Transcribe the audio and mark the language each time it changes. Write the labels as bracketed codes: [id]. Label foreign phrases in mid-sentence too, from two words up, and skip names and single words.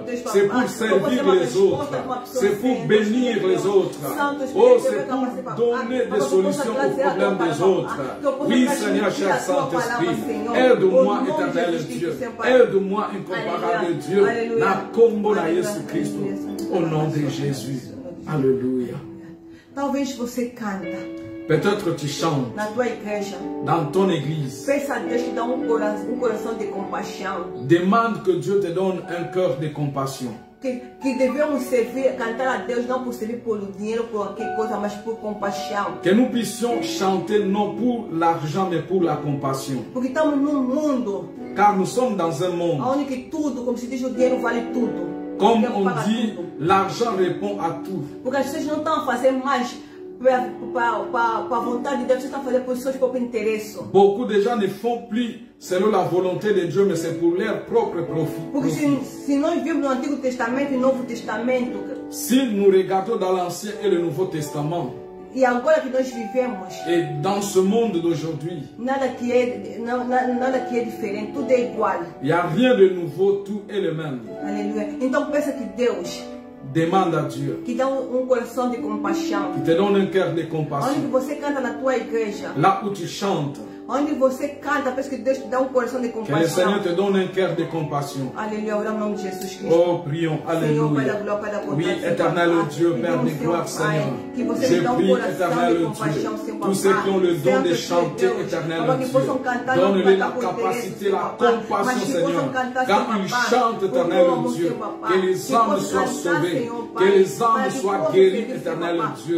[fr] C'est pour servir les autres. C'est pour bénir les autres. Oh, c'est pour donner des solutions aux problèmes des autres. Oui, Seigneur, cher Saint-Esprit, aide-moi, éternel Dieu. Aide-moi, incomparable Dieu. [ln] Na combo na [fr] Jésus Christ. Au nom de Jésus. Alléluia. [pt] Talvez você canta. [fr] Peut-être tu chantes [pt] na tua igreja, [fr] dans ton église. [pt] Peça a Deus te dar coração de compaixão. [fr] Demande que Dieu te donne un cœur de compassion. [pt] Que devemos servir, cantar a Deus não por servir por dinheiro, por qualquer coisa, mas por compaixão. [fr] Que nous puissions chanter non pour l'argent, mais pour la compassion. [pt] Porque estamos num mundo. [fr] Car nous sommes dans un monde. [pt] Onde que tudo, como se diz, o dinheiro vale tudo. [fr] Comme on dit, l'argent répond à tout. [pt] Porque as pessoas não estão a fazer mais para a vontade de Deus, estão a fazer por seus próprios interesses. [fr] Beaucoup de gens ne font plus selon la volonté de Dieu, mais c'est pour leur propre profit. [pt] Porque se nós vimos no Antigo Testamento e Novo Testamento, [fr] si nous regardons dans l'Ancien et le Nouveau Testament, [pt] e agora que nós vivemos, [fr] et dans ce monde d'aujourd'hui, [pt] nada que é diferente, tudo é igual. [fr] Il n'y a rien de nouveau, tout est le même. [pt] Aleluia. Então pensa que Deus [fr] demande à Dieu [pt] que dá coração de compaixão, [fr] qui te donne un cœur de compassion. [pt] Onde você canta na tua igreja, [fr] là où tu chantes, [pt] onde você canta, pensa que Deus te dá coração de compaixão. [fr] Que le Seigneur te donne un cœur de compassion. [pt] Aleluia, oramos no nome de Jesus Cristo. [fr] Oh, prions, alléluia. Oui, éternel Dieu, Père de gloire, Seigneur. Je prie, éternel Dieu, tous ceux qui ont le don de chanter, éternel Dieu, donne-les la capacité, la compassion, Seigneur. Quand ils chantent, éternel Dieu, que les âmes soient sauvées, que les âmes soient guéries, éternel Dieu.